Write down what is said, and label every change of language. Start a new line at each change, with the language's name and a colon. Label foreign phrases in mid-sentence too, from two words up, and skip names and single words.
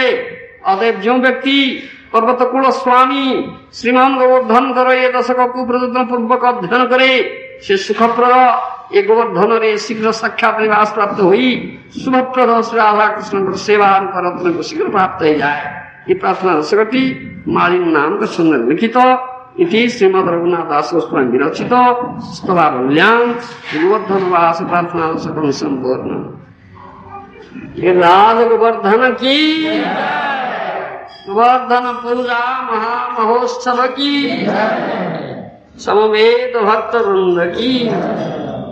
Odia: ଅତଏବ ଯେଉଁ ବ୍ୟକ୍ତି ପର୍ବତ କୂଳ ସ୍ୱାମୀ ଶ୍ରୀମାନ ଗୋବର୍ଦ୍ଧନଙ୍କର ଏ ଦଶକକୁ ପ୍ରଯତ୍ନ ପୂର୍ବକ ଅଧ୍ୟୟନ କରେ, ସେ ସୁଖପ୍ରଦ ଏ ଗୋବର୍ଦ୍ଧନରେ ଶୀଘ୍ର ସାକ୍ଷାତ ନିବାସ ପ୍ରାପ୍ତ ହୋଇ ଶୁଭପ୍ରଦ ଶ୍ରୀ ରାଧାକୃଷ୍ଣଙ୍କର ସେବା ରତ୍ନକୁ ଶୀଘ୍ର ପ୍ରାପ୍ତ ହେଇଯାଏ। ଏ ପ୍ରାର୍ଥନା ଦଶକଟି ମାଳିନୀ ନାମକ ସୁନ୍ଦର ଲିଖିତ।
Sanskrit: इति श्रीमद रघुनाथ दास गोस्वामी विरचित स्तवावल्यां गोवर्धन वास प्रार्थना सकल संपूर्ण।
Hindi: गिरिराज गोवर्धन की, गोवर्धन पूजा महामहोत्सव की, समवेत भक्त वृंद की।